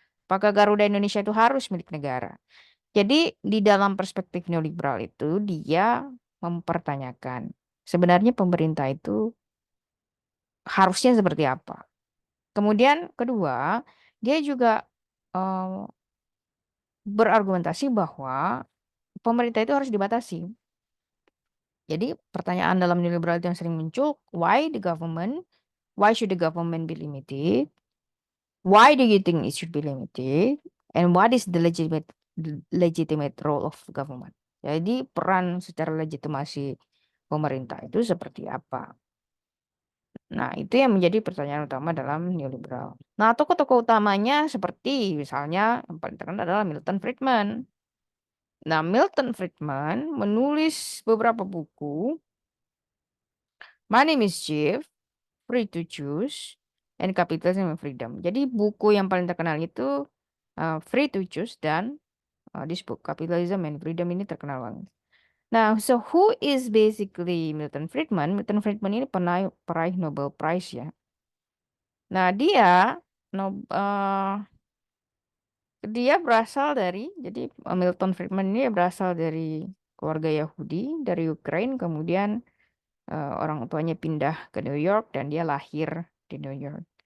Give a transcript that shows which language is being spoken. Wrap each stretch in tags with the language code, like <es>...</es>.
<id>Apakah Garuda Indonesia itu harus milik negara? Jadi di dalam perspektif neoliberal itu dia mempertanyakan sebenarnya pemerintah itu harusnya seperti apa. Kemudian kedua, dia juga eh, berargumentasi bahwa pemerintah itu harus dibatasi. Jadi pertanyaan dalam neoliberal itu yang sering muncul,</id> <en>why the government? Why should the government be limited? Why do you think it should be limited? And what is the legitimate role of government?</en> <id>Jadi peran secara legitimasi pemerintah itu seperti apa? Nah, itu yang menjadi pertanyaan utama dalam neoliberal. Nah, tokoh-tokoh utamanya seperti misalnya yang paling terkenal adalah Milton Friedman. Nah, Milton Friedman menulis beberapa buku, Money Mischief, Free to Choose, and Capitalism and Freedom. Jadi buku yang paling terkenal itu Free to Choose dan</id> <en>this book</en> <id>Capitalism and Freedom ini terkenal banget.</id> <en>Nah, so who is basically Milton Friedman?</en> <id>Milton Friedman ini peraih Nobel Prize ya. Nah, dia berasal dari, jadi Milton Friedman ini berasal dari keluarga Yahudi dari Ukraina, kemudian orang tuanya pindah ke New York dan dia lahir di New York.</id>